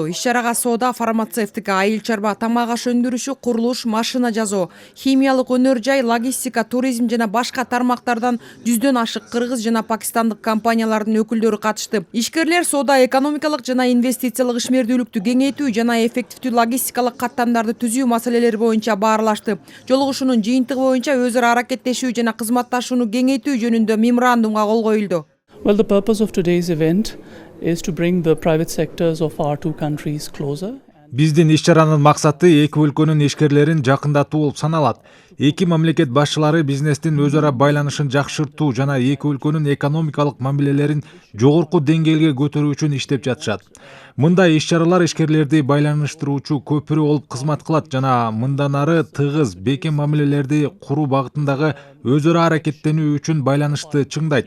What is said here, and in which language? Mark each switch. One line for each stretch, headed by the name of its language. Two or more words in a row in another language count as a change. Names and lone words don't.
Kyrgyz: Иш-чарага соода, фармацевтика, айыл чарба, тамак аш өндүрүшү, курулуш, машина жасоо, химиялык өнөр жай, логистика, туризм жана башка тармактардан 100дөн ашык кыргыз жана пакистандык компаниялардын өкүлдөрү катышты. Ишкерлер соода, экономикалык жана инвестициялык ишмердүүлүктү кеңейтүү жана эффективдүү логистикалык каттамдарды түзүү маселелери боюнча баарлашты. Жолугушуунун жыйынтыгы боюнча өз ара аракеттешүү жана кызматташууну кеңейтүү жөнүндө меморандумга кол коюлду.
English: Well, the purpose of today's event is to bring the private sectors of our two countries closer.
Kyrgyz: Биздин иш-чаранын максаты эки өлкөнүн ишкерлерин жакындатуу болуп саналат. Эки мамлекет башчылары бизнестин өз ара байланышын жакшыртуу жана эки өлкөнүн экономикалык мамилелерин жогорку деңгээлге көтөрүү үчүн иштеп жатышат. Мындай иш-чаралар ишкерлерди байланыштыруучу көпүрө болуп кызмат кылат жана мындан ары тыгыз, бекем мамилелерди куруу багытындагы өз ара аракеттенүү үчүн байланышты чыңдайт.